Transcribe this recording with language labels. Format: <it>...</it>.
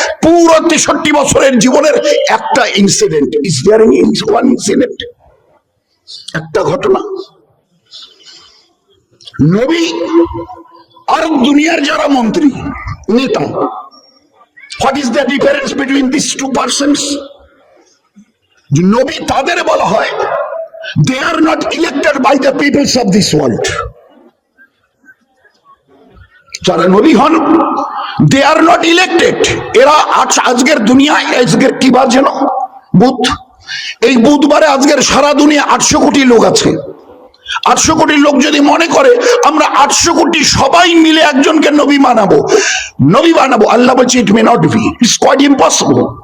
<bn>পুরো 63 বছরের জীবনের একটা incident,</bn> <en>is there any one incident,</en> <bn>একটা ঘটনা। নবী আর দুনিয়ার যারা মন্ত্রী নেতা,</bn> <en>What is the difference between this two persons?</en> <bn>নবী তাদের বলা হয়</bn> <en>they are not elected by the peoples of this world.</en> <bn>যারা নবী হন</bn> <en>they are not elected.</en> <bn>এরা আজকের দুনিয়ায়, আজকের কি বার যেন, বুধ, এই বুধবারে আজকের সারা দুনিয়া 800 কোটি লোক আছে। 800 কোটি লোক যদি মনে করে আমরা 800 কোটি সবাই মিলে একজনকে নবী বানাবো, আল্লাহ বলছে</bn> <en>It may not be, it's quite impossible.</en>